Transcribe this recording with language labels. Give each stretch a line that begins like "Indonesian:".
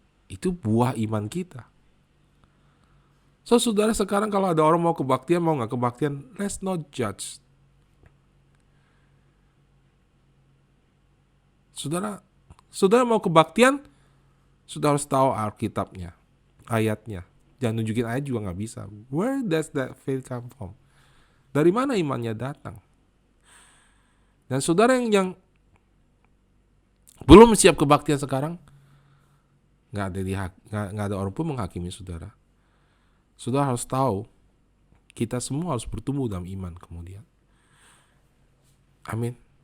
Indonesian: Itu buah iman kita. So saudara, sekarang kalau ada orang mau kebaktian, mau gak kebaktian,
English: let's not judge.
Indonesian: Saudara mau kebaktian, saudara harus tahu Alkitabnya, ayatnya. Jangan nunjukin ayat juga gak bisa.
English: Where does that faith come from?
Indonesian: Dari mana imannya datang? Dan saudara yang belum siap kebaktian sekarang, gak ada orang pun menghakimi saudara. Saudara harus tahu, kita semua harus bertumbuh dalam iman kemudian. Amin.